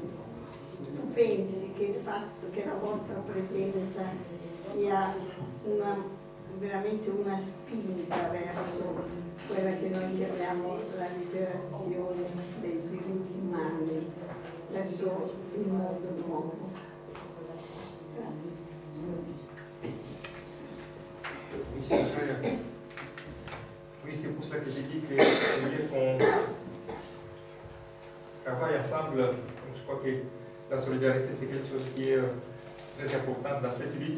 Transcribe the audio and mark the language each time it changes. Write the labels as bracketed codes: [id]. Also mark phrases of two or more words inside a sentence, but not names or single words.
[it] Tu pensi che il fatto che la vostra presenza sia veramente una spinta verso quella che noi chiamiamo la liberazione dei diritti umani, verso il mondo nuovo? [fr] Oui, c'est pour ça que j'ai dit que je voulais qu'on travaille ensemble. Je crois que la solidarité, c'est quelque chose qui est très important dans cette lutte.